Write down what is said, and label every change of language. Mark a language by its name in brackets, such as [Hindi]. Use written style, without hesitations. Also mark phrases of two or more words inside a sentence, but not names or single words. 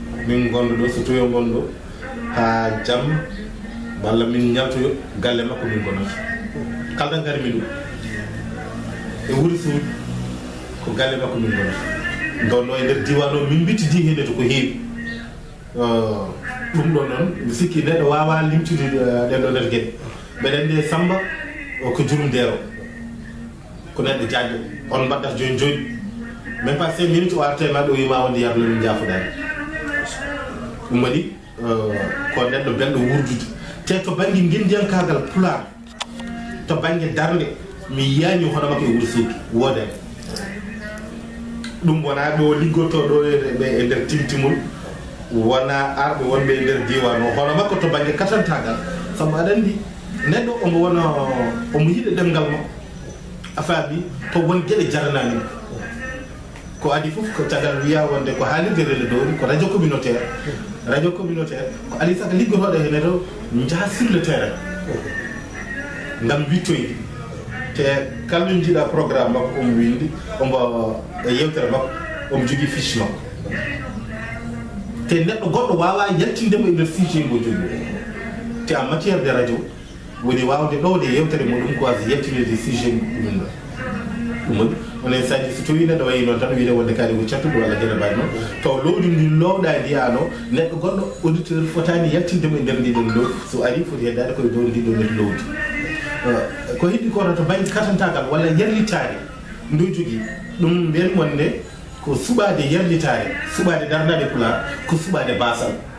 [Fula] min gonɗo ɗo so toyo gonɗo ha jam walla min ñaltoyo galle makko min gonata kalɗa gari min ɗum e wuuri suuɗi ko galle makko min gonata donno e nder diwan o min bittidi hende to ko heewi ɗum ɗo noon mi sikki neɗɗo wawa limtude ɗen ɗo nder gueɗe mbeɗen nde Samba o ko jurum ndero ko neɗɗo jaajɗo on mbaɗɗata joni joni [French] même pas [Fula] 5 minutes o arta e maɗɗo wima wonde yablo min jaafoɗani ɗum waɗi ko neɗɗo belɗo wurdude te to banggue guindiyankagal pular to banggue darde mi yiyani hono makko e Wourossogui woodani ɗum wona ɓe o liggotoɗo e nder timtimol wona arɓe wonɓe e nder diwan o hono makko to banggue katantagal sabu aɗa andi neɗɗo omo wona omo yiɗa ɗemgal makko a faami to won gueɗe jaranani ko adi fof ko tagal wiya wonde ko haalirde rele dowri ko [French] radio communautaire [Fula] ko ali saka liggotoɗo hene to jaa [French] sur le terrain [Fula] ngam wittoyde te kalno jiiɗa programme makko omo windi ombo e yewtere makko omo jogui fiche makko te neɗɗo goɗɗo wawa yaltindemo e nder fiche mo jogui te [French] en matière de radio [Fula] woni wawde ɗowde yewtere muɗum ko wasa yettinede sujet ɗumen ɗo ɗum woni onen saji so tawi neɗɗo wayi noon tan wiide wonde kaari ko cattuɗo walla gueɗe mbaɗi noon taw lowdi ndi lowɗa ndiyano neɗɗo goɗɗo auditeur fotani yaltindemo e nder ndiɗon lowdi so ari foti heddade koye dow ndiɗo nder lowdi ko heddi kono to banggue katantagal walla yerlitare ndu jogui ɗum mbiyen wonde ko suɓade yerlitare suɓade darnade pular ko suɓade basal